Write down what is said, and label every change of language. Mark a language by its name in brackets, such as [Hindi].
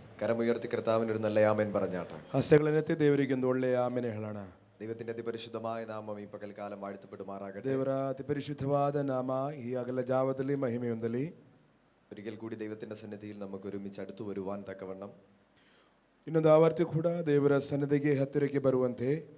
[Malayalam] കരമുയർത്തി കർത്താവിന് ഒരു നല്ല ആമേൻ പറഞ്ഞാട്ടെ. [Kannada] ಹಸ್ತಗಳನ್ನೆತ್ತಿ ದೇವರಿಗೆ ಒಂದು ಒಳ್ಳೆಯ ಆಮೆನ್ ಹೇಳೋಣ. [Malayalam] ദൈവത്തിന്റെ അതിപരിശുദ്ധമായ നാമം ഈ പകൽക്കാലം വാഴ്ത്തപ്പെടുമാറാകട്ടെ. [Kannada] ದೇವರ ಅತಿಪರಿಶುದ್ಧವಾದ ನಾಮ ಈ ಹಗಲ ಜಾವದಲ್ಲಿ ಮಹಿಮೆ ಹೊಂದಲಿ. [Malayalam] ഒരിക്കൽ കൂടി ദൈവത്തിന്റെ സന്നിധിയിൽ നമുക്ക് ഒരുമിച്ച് അടുത്തു വരുവാൻ തക്കവണ്ണം [Kannada] ಇನ್ನೊಂದು ಆವರ್ತಿ ಕೂಡ ದೇವರ ಸನ್ನಿಧಿಗೆ ಹತ್ತಿರಕ್ಕೆ ಬರುವಂತೆ